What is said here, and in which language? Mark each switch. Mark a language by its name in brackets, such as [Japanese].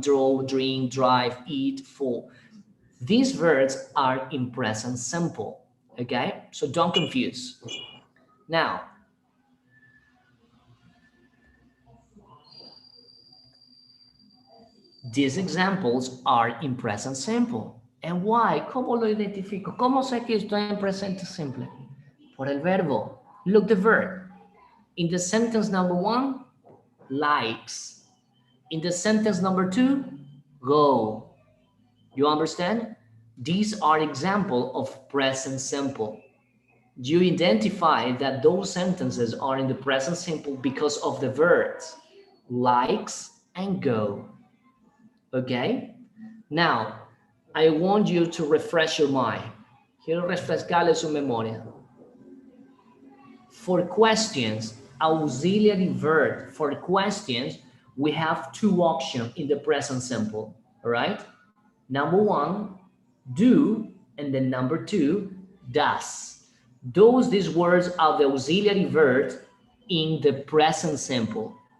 [English] Draw, drink, drive, eat, fall. These verbs are in present simple, okay? So don't confuse. Now, these examples are in present simple. And why? [Spanish] ¿Cómo lo identifico? ¿Cómo sé que estoy en presente simple? Por el verbo. [English] Look the verb. In the sentence number 1, likes. In the sentence number 2, go. You understand? These are examples of present simple. You identify that those sentences are in the present simple because of the verbs likes and go. Okay? Now, I want you to refresh your mind. [Spanish] Quiero refrescarle su memoria. [English] For questions, auxiliary verb. For questions, we have 2 options in the present simple. All right? Number 1, do, and then number 2, does. These words are the auxiliary verbs in the present simple.